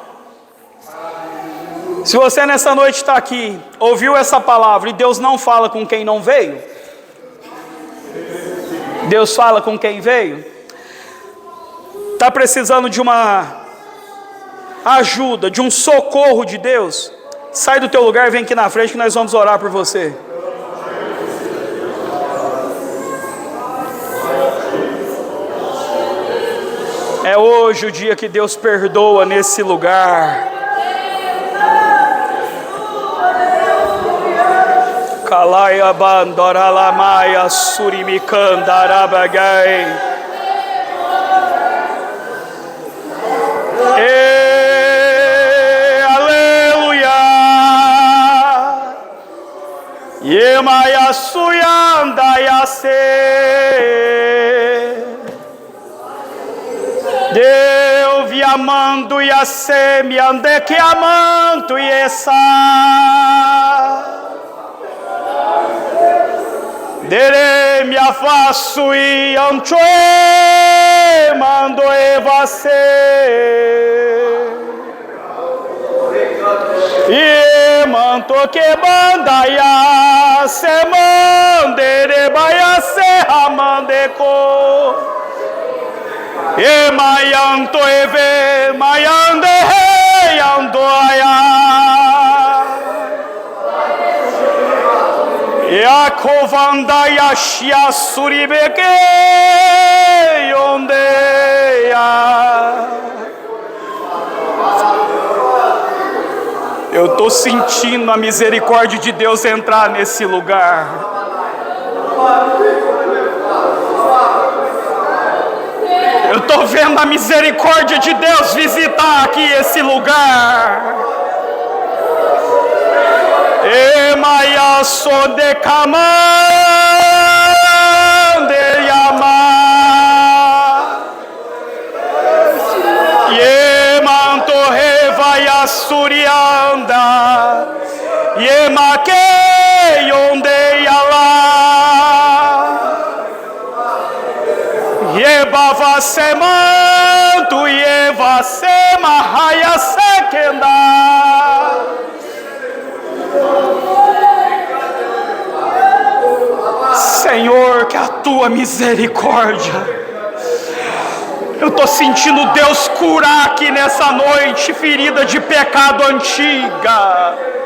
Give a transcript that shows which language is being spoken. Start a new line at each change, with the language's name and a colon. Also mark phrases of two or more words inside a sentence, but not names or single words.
Portuguese: Se você nessa noite está aqui, ouviu essa palavra e Deus não fala com quem não veio, Deus fala com quem veio, está precisando de uma ajuda, de um socorro de Deus, sai do teu lugar e vem aqui na frente que nós vamos orar por você. É hoje o dia que Deus perdoa nesse lugar. Kalaya bandoralamaya surimikandarabagai. Aleluia. Yemaya suyanda yase. Deus vi amando e a se me ande que amando e essa dere me afaço e anchoe mando e você e manto que manda ya se mandere baia se amandeco. E mayanto eve mayande he yandoaya. E a covanda yashia suribeke yondeia. Eu estou sentindo a misericórdia de Deus entrar nesse lugar. Eu estou vendo a misericórdia de Deus visitar aqui esse lugar. E maia so de camande yama. E manto revaya surianda. E make onde yala. Yeba se manto yeva se mahaya sekenda. Senhor, que a tua misericórdia. Eu estou sentindo Deus curar aqui nessa noite ferida de pecado antiga.